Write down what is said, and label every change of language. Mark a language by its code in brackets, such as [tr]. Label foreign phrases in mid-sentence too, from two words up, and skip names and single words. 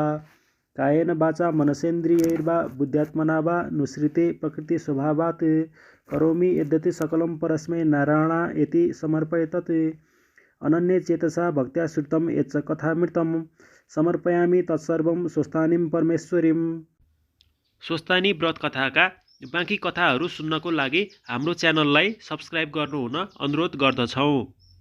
[sa] कायेन वाचा मनसेन्द्रियैर्वा बुद्ध्यात्मना वा नुसृते प्रकृति स्वभावात् करोमि यद्यति सकलं परस्मै नारायणायेति समर्पयेत्। अनन्ये चेतसा भक्त्या श्रुतं यच्च कथामृतं समर्पयामि तत्सर्वं स्वस्तानीं परमेश्वरीम्। [ne] स्वस्तानी व्रत कथाका बाँकी कथाहरू सुन्नको लागि हाम्रो च्यानललाई सब्स्क्राइब गर्नुहुन अनुरोध गर्दछौँ।